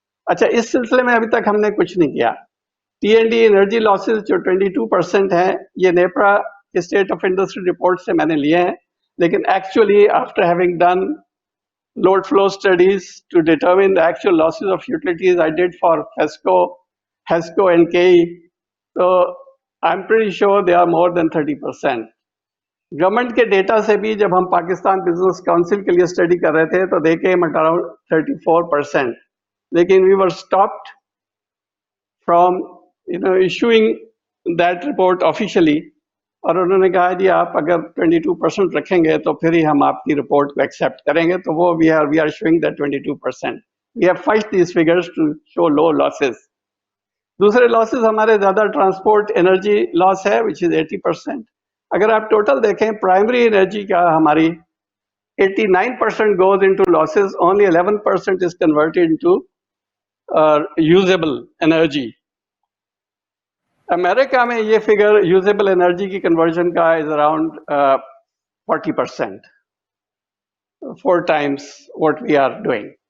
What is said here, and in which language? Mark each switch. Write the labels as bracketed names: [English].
[Urdu] اچھا, اس سلسلے میں ابھی تک ہم نے کچھ نہیں کیا. T N D energy losses جو 22% ہیں, یہ NEPRA state of industry report سے میں نے لیے ہیں, لیکن actually after having done load flow studies to determine the actual losses of utilities I did for FESCO, HESCO and KE. [English] So I'm pretty sure they are more than 30%. [Urdu] Government کے data سے بھی جب ہم Pakistan business council کے لیے study کر رہے تھے تو دیکھیں اراؤنڈ 34%. [English] لیکن we were stopped from issuing that report officially. [Urdu] اور انہوں نے کہا جی آپ اگر 22% رکھیں گے تو پھر ہی ہم آپ کی رپورٹ کو ایکسیپٹ کریں گے. [English] تو وہ we are showing that 22%. We have fudged these figures to show low losses. [Urdu] دوسرے losses ہمارے زیادہ ٹرانسپورٹ انرجی لاس ہے which is 80%. اگر آپ ٹوٹل دیکھیں پرائمری انرجی کا ہماری 89% goes into losses, only 11% is converted into usable energy. امریکہ میں یہ فگر یوزیبل انرجی کی کنورژن کا is around 40%, 4 times what we are doing.